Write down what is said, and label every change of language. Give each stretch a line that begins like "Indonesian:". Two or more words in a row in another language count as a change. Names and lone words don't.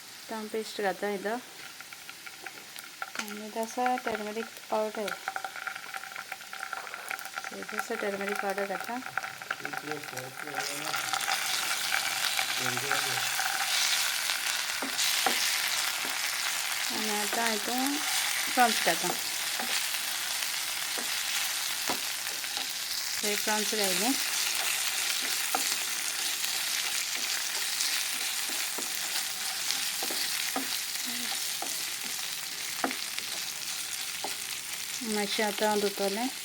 Konkani: आतां पेस्ट घालता इथं आणि तसा
English: turmeric powder
Konkani: जसं
English: turmeric powder
Konkani: घालता आणि आता हितून प्रॉन्स घालता हे प्रॉन्स घायले मातशें आतां धुतलें